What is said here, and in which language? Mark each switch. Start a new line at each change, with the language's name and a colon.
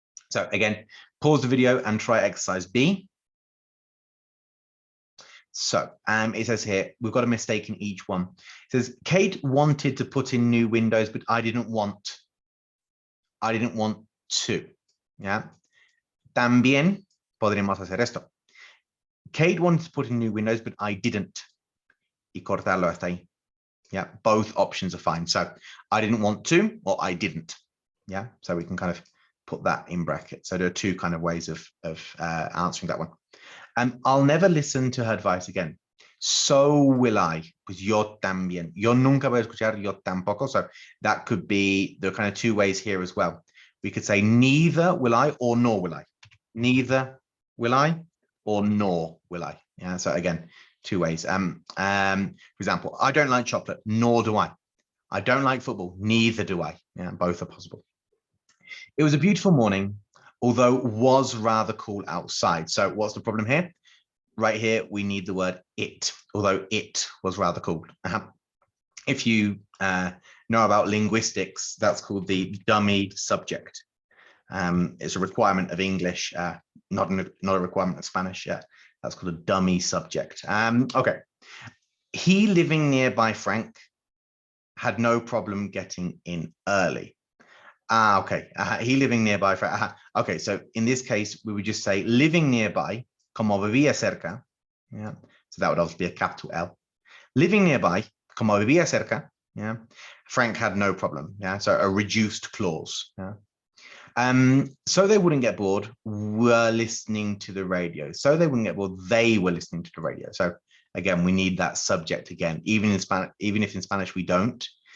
English: So again, pause the video and try exercise B. So it says here, we've got a mistake in each one. It says, Kate wanted to put in new windows, but I didn't want. I didn't want to. Yeah.
Spanish: También podríamos hacer esto.
English: Kate wanted to put in new windows, but I didn't. Y cortarlo hasta ahí. Yeah, both options are fine. So I didn't want to, or I didn't. Yeah, so we can kind of put that in brackets. So there are two kind of ways of answering that one. I'll never listen to her advice again.
Spanish: So will I, pues yo también. Yo nunca voy a escuchar, yo tampoco.
English: So that could be, there are kind of two ways here as well. We could say neither will I or nor will I. Neither will I or nor will I. Yeah, so again, two ways. For example, I don't like chocolate, nor do I. I don't like football, neither do I. Yeah, both are possible. It was a beautiful morning, although was rather cool outside. So what's the problem here? Right here, we need the word it, although it was rather cool. If you know about linguistics, that's called the dummy subject. It's a requirement of English, not a requirement of Spanish. Yeah, that's called a dummy subject. Okay. He, living nearby Frank, had no problem getting in early. Okay. He living nearby Frank. Okay, so in this case, we would just say living nearby, como vivía cerca. Yeah, so that would obviously be a capital L. Living nearby, como vivía cerca. Yeah, Frank had no problem. Yeah, so a reduced clause. Yeah. So they wouldn't get bored, were listening to the radio. So they wouldn't get bored, they were listening to the radio. So again, we need that subject again, even in Spanish, even if in Spanish we don't.